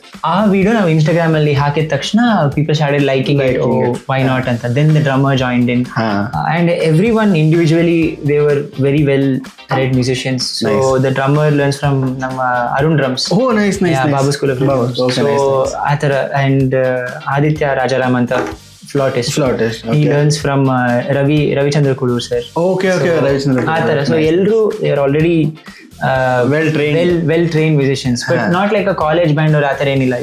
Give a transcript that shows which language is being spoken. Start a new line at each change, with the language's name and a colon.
Kannada: ಆ ವಿಡಿಯೋ ನಾವು ಇನ್ಸ್ಟಾಗ್ರಾಮ್ ಅಲ್ಲಿ ಹಾಕಿದ ತಕ್ಷಣ
English: People started liking it. Why not
Kannada: ಅಂತ.
English: Then the drummer joined in and every one individually they were very well trained musicians. So the drummer learns from ನಮ್ಮ Arun drums, Babu school of.
Kannada: So ಆ ಥರ.
English: And Aditya Rajaram ಅಂತ flautist. He learns from Ravichandra Kudur sir. Okay, Ravichandra.
Kannada: ಆ ಥರ.
English: So ಎಲ್ಲರೂ they are already Well trained. Well train musicians, but not like a college band
Kannada: ಅವ್ರ ಆತರ ಏನಿಲ್ಲ.